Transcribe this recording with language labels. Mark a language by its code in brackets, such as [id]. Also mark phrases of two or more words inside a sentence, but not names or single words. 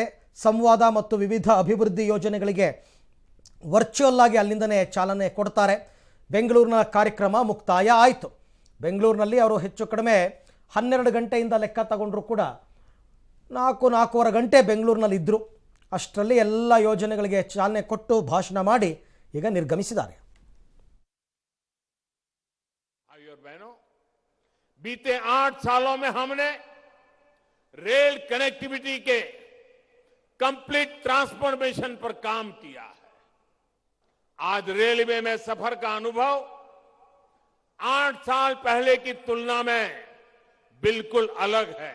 [kn] ಸಂವಾದ ಮತ್ತು ವಿವಿಧ ಅಭಿವೃದ್ಧಿ ಯೋಜನೆಗಳಿಗೆ ವರ್ಚುವಲ್ ಆಗಿ ಅಲ್ಲಿಂದನೇ ಚಾಲನೆ ಕೊಡ್ತಾರೆ. ಬೆಂಗಳೂರಿನ ಕಾರ್ಯಕ್ರಮ ಮುಕ್ತಾಯ ಆಯಿತು. ಬೆಂಗಳೂರಿನಲ್ಲಿ ಅವರು ಹೆಚ್ಚು ಕಡಿಮೆ 12 ಗಂಟೆಯಿಂದ ಲೆಕ್ಕ ತಗೊಂಡ್ರು ಕೂಡ 4-4:15 ಗಂಟೆ ಬೆಂಗಳೂರಿನಲ್ಲಿ ಇದ್ದರು. ಅಷ್ಟರಲ್ಲಿ ಎಲ್ಲ ಯೋಜನೆಗಳಿಗೆ ಚಾಲನೆ ಕೊಟ್ಟು ಭಾಷಣ ಮಾಡಿ ಈಗ ನಿರ್ಗಮಿಸಿದ್ದಾರೆ. [hi] बीते 8 सालों में हमने रेल कनेक्टिविटी के कंप्लीट ट्रांसफॉर्मेशन पर काम किया है. आज रेलवे में सफर का अनुभव 8 साल पहले की तुलना में बिल्कुल अलग है.